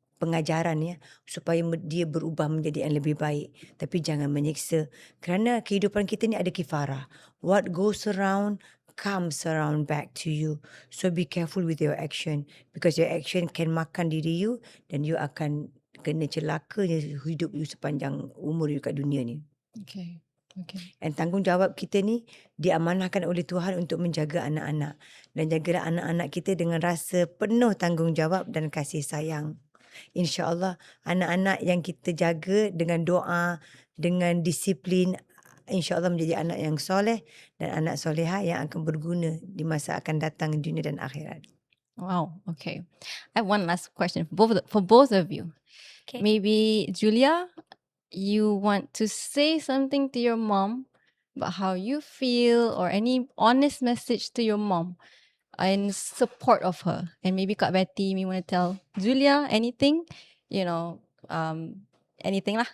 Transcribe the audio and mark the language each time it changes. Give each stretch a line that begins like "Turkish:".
Malay: Pengajaran ya, supaya dia berubah menjadi yang lebih baik. Tapi jangan menyiksa. Kerana kehidupan kita ni ada kifarah.
English: What goes around comes around back to you. So be careful with your action. Because your action can
Malay: makan diri you dan you akan kena celaka hidup you sepanjang umur you kat dunia ni.
English: Okay.
Malay: Dan tanggungjawab kita ni diamanahkan oleh Tuhan untuk menjaga anak-anak. Dan jagalah anak-anak kita dengan rasa penuh tanggungjawab dan kasih sayang. InsyaAllah anak-anak yang kita jaga dengan doa, dengan disiplin, InsyaAllah menjadi anak yang soleh dan anak soleha yang akan berguna di masa akan datang dunia dan akhirat.
English: Wow. Okay. I have one last question for both of you. Okay. Maybe Julia, you want to say something to your mom about how you feel or any honest message to your mom in support of her. And maybe Kak Betty, you want to tell Julia anything, anything lah.